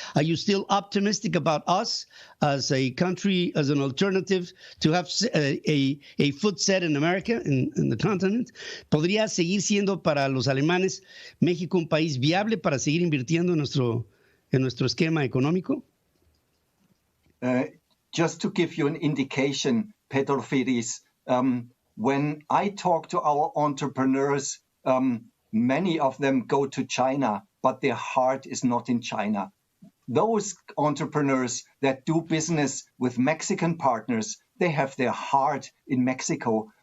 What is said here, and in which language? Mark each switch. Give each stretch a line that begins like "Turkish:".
English: Are you still optimistic about us as a country, as an alternative to have a foot set in America, in the continent?
Spanish: ¿Podría seguir siendo para los alemanes México un país viable para seguir invirtiendo en nuestro esquema económico?
English: Just to give you an indication, Pedro Firis, when I talk to our entrepreneurs, many of them go to China, but their heart is not in China. Those entrepreneurs that do business with Mexican partners, they have their heart in Mexico.